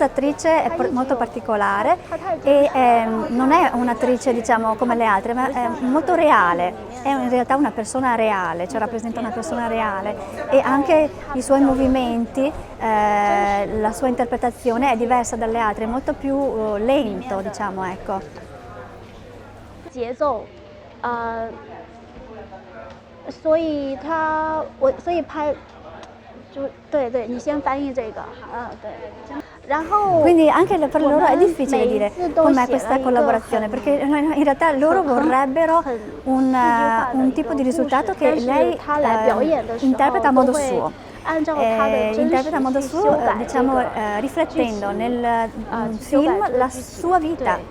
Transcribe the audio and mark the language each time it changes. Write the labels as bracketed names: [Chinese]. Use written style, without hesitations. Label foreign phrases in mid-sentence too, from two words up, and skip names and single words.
[Italian] attrice è molto particolare e non è un'attrice, diciamo, come le altre, ma è molto reale, è in realtà una persona reale, cioè rappresenta una persona reale, e anche i suoi movimenti, la sua interpretazione è diversa dalle altre, è molto più lento, diciamo, ecco. [Chinese] 所以拍对对，你先翻译这个，对。然后 [Italian] Quindi anche per loro è difficile dire com'è questa collaborazione, perché in realtà loro vorrebbero un tipo di risultato che lei interpreta a modo suo. Interpreta a modo suo, diciamo, riflettendo nel film la sua vita.